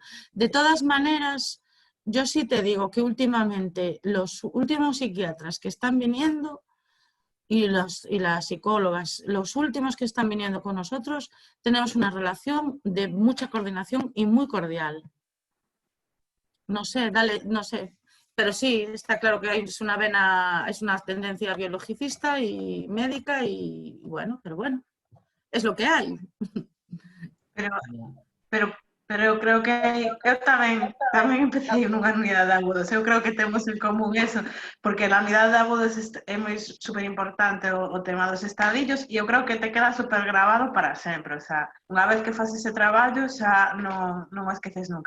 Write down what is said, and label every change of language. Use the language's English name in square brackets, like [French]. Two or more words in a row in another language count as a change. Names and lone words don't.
[Spanish] De todas maneras, yo sí te digo que últimamente los últimos psiquiatras que están viniendo y las psicólogas, los últimos que están viniendo con nosotros, tenemos una relación de mucha coordinación y muy cordial. No sé, no sé. Pero sí, está claro que es una tendencia biologicista y médica y bueno, pero bueno, es lo que hay. [Galician] Pero eu creo que eu tamén empecé nunha unidade de agudos. Eu creo que temos en común eso, porque na unidade de agudos é moi super importante o tema dos estadillos e eu creo que te queda super grabado para sempre. [Spanish] O sea, [Galician] unha vez que faz ese traballo xa non o esqueces nunca.